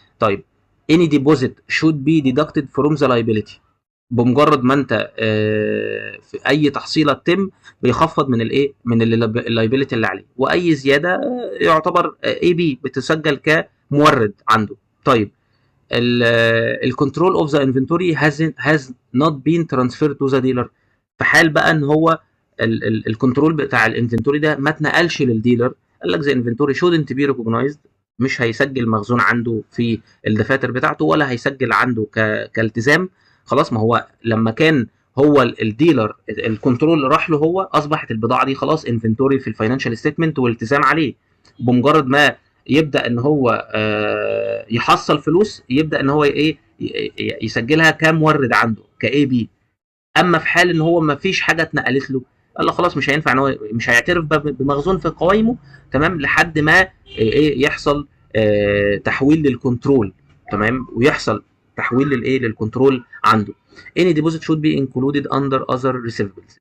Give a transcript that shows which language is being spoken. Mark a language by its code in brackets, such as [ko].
[en] طيب any deposit should be deducted from the liability. [ar] بمجرد ما انت في اي تحصيله تتم بيخفض من الايه، من اللايبيليتي اللي عليه، واي زياده يعتبر اي بي بتسجل كمورد عنده. [en] طيب الكنترول of the inventory has not been transferred to the dealer. [ar] في حال بقى ان هو الكنترول بتاع الانفنتوري ده ما اتنقلش للديلر، قال لك [en] the inventory shouldn't be recognised, [ar] مش هيسجل مخزون عنده في الدفاتر بتاعته، ولا هيسجل عنده كالتزام. خلاص. ما هو لما كان هو الديلر الكنترول اللي راح له، هو اصبحت البضاعه دي خلاص انفنتوري في الفاينانشال ستيتمنت والتزام عليه. بمجرد ما يبدا ان هو يحصل فلوس، يبدا ان هو ايه، يسجلها كمورد عنده كاي بي. اما في حال ان هو ما فيش حاجه اتنقلت له، قال له خلاص مش هينفع ان هو، مش هيعترف بمخزون في قوائمه، تمام، لحد ما ايه يحصل تحويل للكنترول، تمام، ويحصل تحويل للايه، للكنترول عنده. [en] any deposit should be included under other receivables.